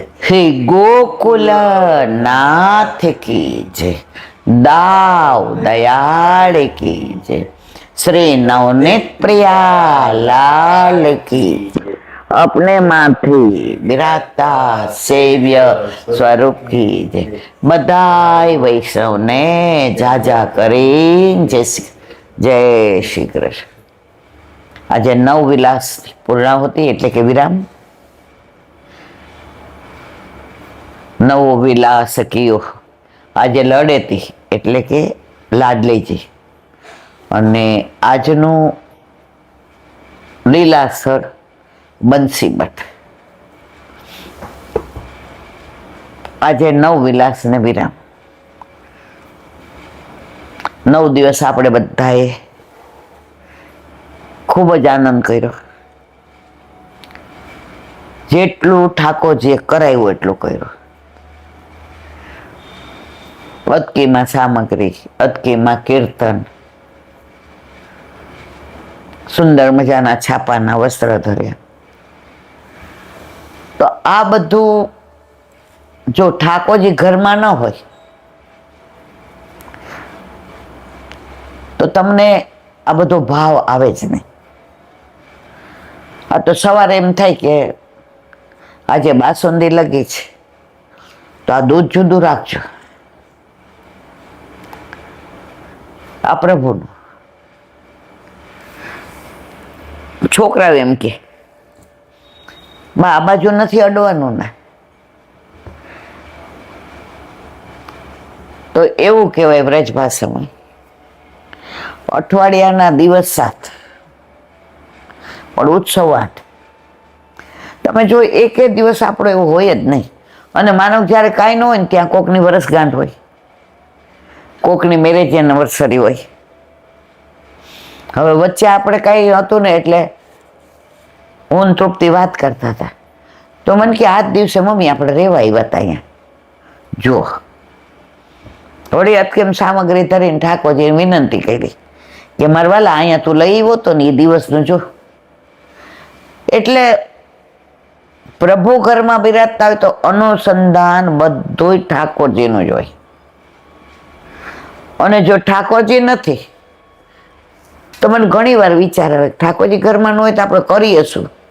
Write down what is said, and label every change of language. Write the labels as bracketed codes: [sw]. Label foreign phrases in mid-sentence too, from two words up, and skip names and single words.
[hi] श्री गोकुल नाथ की जय, दाव दयाल की जय, श्री नवनीत प्रिया लाल की जय, अपने माथी विराजता सेव्य स्वरूप की जय। [gu] બધાઈ વૈષ્ણવ ને જાજા કરી જય શ્રી કૃષ્ણ। આજ નવ વિલાસ પૂર્ણાહુતિ એટલે કે વિરામ। નવો વિલાસ કિયો આજ લડેતી એટલે કે લાડલીજી અને આજનું લીલાસર બંસી ભટ્ટ। આજ નવ વિલાસ ને વિરામ। 9 દિવસ આપણે બધાએ ખૂબ જ આનંદ કર્યો। જેટલું ઠાકોરજીએ કરાવ્યું એટલું કર્યો। અદકીમાં સામગ્રી, અદકીમાં કીર્તન, સુંદર મજાના છાપાના વસ્ત્ર ધર્યા। તો આ બધું જો ઠાકોરજી ઘરમાં ન હોય તો તમને આ બધો ભાવ આવે જ નહીં। આ તો સવારે એમ થાય કે આજે બાસુંદી લગી છે તો આ દૂધ જુદું રાખજો। આ પ્રભુનું। છોકરાઓ એમ કે આ બાજુ નહીં અડવાનું ના। તો એવું કહેવાય વ્રજ ભાષામાં અઠવાડિયાના દિવસ 7 પણ ઉત્સવ 8। તમે જો એક દિવસ આપણો એવો હોય જ નહીં। અને માનવ જ્યારે કાંઈ ન હોય ત્યાં કોકની વરસગાંઠ હોય, કોકની [en] marriage anniversary [gu] હોય। હવે વચ્ચે આપણે કાંઈ હતું ને એટલે હું તૃપ્તિ વાત કરતા હતા તો મને કે આ દિવસે મમ્મી આપણે રહેવા આવ્યા હતા અહીંયા જો થોડી અટકેમ સામગ્રી ધરીને ઠાકોરજીને વિનંતી કરી કે મારા વાલા અહીંયા તું લઈ આવ્યો તો ને એ દિવસનું જો એટલે પ્રભુ ઘરમાં બિરાજતા હોય તો અનુસંધાન બધુંય ઠાકોરજીનું જ હોય અને જો ઠાકોરજી નથી તો મને ઘણી વાર વિચાર આવે ઠાકોરજી ઘરમાં ન હોય તો આપણે કરીએ શું।